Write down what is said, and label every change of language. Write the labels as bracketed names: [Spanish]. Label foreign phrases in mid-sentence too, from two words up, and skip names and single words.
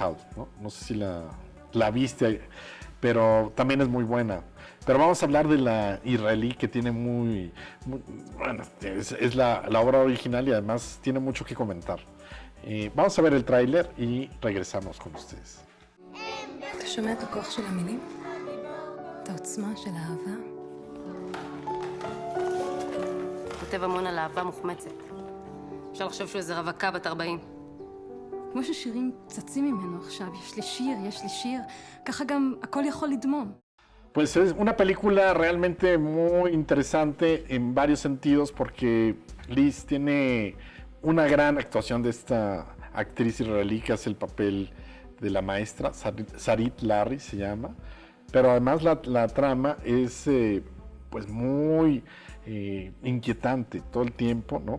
[Spanish] No sé si la viste. pero también es muy buena. Pero vamos a hablar de la israelí, que tiene bueno, es la obra original y además tiene mucho que comentar. Vamos a ver el tráiler y regresamos con ustedes. [Hebrew] אתה שומע את הכוח של המילים? את העוצמה של האהבה? כותב המון על אהבה מוחמצת. אפשר לחשוב שהוא איזה רווקה בת 40. כמו ששירים צצים ממנו עכשיו, יש לי שיר, ככה גם הכל יכול לדמום. [Spanish] Pues es una película realmente muy interesante en varios sentidos porque Liz tiene una gran actuación de esta actriz israelí que hace el papel de la maestra, Sarit Larry se llama, pero además la trama es pues muy inquietante todo el tiempo, ¿no?